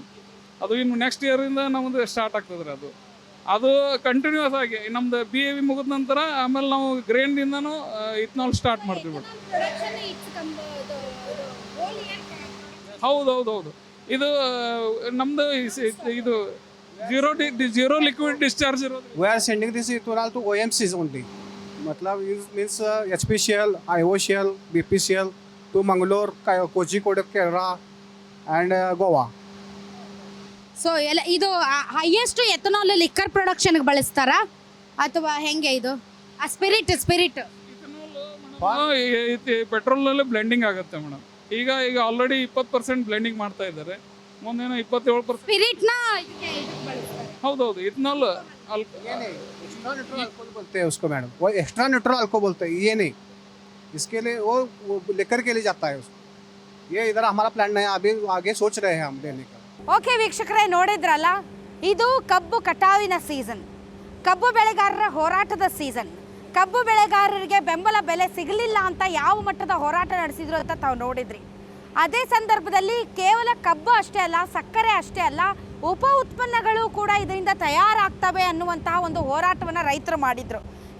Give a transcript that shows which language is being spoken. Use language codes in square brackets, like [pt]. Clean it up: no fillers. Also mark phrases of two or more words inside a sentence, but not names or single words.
[kn] ಅದು ಇನ್ನು [en] next year [kn] ನಮ್ಮದು ಸ್ಟಾರ್ಟ್ ಆಗ್ತದೆ ರೀ. ಅದು ಕಂಟಿನ್ಯೂಸ್ ಆಗಿ ನಮ್ದು ಬಿ ಇ ವಿ ಮುಗಿದ ನಂತರ ಆಮೇಲೆ ನಾವು ಗ್ರೇನ್ದಿಂದನೂ [en] ethanol start [kn] ಮಾಡ್ತೀವಿ ಮೇಡಮ್. ಹೌದು. ಇದು ನಮ್ಮದು ಇದು [en] zero liquid discharge [kn] ಇರೋದು. [en] We are sending this ethanol to OMCs only. मतलब it means HPCL, IOCL, BPCL to Mangalore, Kozhikode, Kerala and Goa. [kn] ಸೊ ಎಲ್ಲ ಇದು [en] highest ethanol liquor production [kn] ಬಳಸ್ತಾರಾ ಅಥವಾ ಹೆಂಗೆ ಇದು? ಸ್ಪಿರಿಟ್ ಪೆಟ್ರೋಲ್ನಲ್ಲೇ ಬ್ಲೆಂಡಿಂಗ್ ಆಗುತ್ತೆ ಮೇಡಮ್. ಈಗ ಆಲ್ರೆಡಿ 20% ಬ್ಲೆಂಡಿಂಗ್ ಮಾಡ್ತಾ ಇದ್ದಾರೆ. ಮುಂದೇನೋ 27%. ಸ್ಪಿರಿಟ್ನ ಹೌದೌದು. ಇಥನಾಲ್ [en] extra neutral alcohol [hi] बोलते हैं उसको मैडम. वो [en] extra neutral alcohol [hi] बोलते हैं, ये नहीं. इसके लिए वो लेकर के लिए जाता है उसको. ये इधर हमारा प्लान नहीं है, अभी आगे सोच रहे हैं हम देने का. [kn] ಓಕೆ ವೀಕ್ಷಕರೇ, ನೋಡಿದ್ರಲ್ಲ, ಇದು ಕಬ್ಬು ಕಟಾವಿನ ಸೀಸನ್, ಕಬ್ಬು ಬೆಳೆಗಾರರ ಹೋರಾಟದ ಸೀಸನ್. ಕಬ್ಬು ಬೆಳೆಗಾರರಿಗೆ ಬೆಂಬಲ ಬೆಲೆ ಸಿಗಲಿಲ್ಲ ಅಂತ ಯಾವ ಮಟ್ಟದ ಹೋರಾಟ ನಡೆಸಿದ್ರು ಅಂತ ತಾವು ನೋಡಿದ್ರಿ. ಅದೇ ಸಂದರ್ಭದಲ್ಲಿ ಕೇವಲ ಕಬ್ಬು ಅಷ್ಟೇ ಅಲ್ಲ, ಸಕ್ಕರೆ ಅಷ್ಟೇ ಅಲ್ಲ, ಉಪ ಉತ್ಪನ್ನಗಳು ಕೂಡ ಇದರಿಂದ ತಯಾರಾಗ್ತವೆ ಅನ್ನುವಂತಹ ಒಂದು ಹೋರಾಟವನ್ನು ರೈತರು ಮಾಡಿದರು.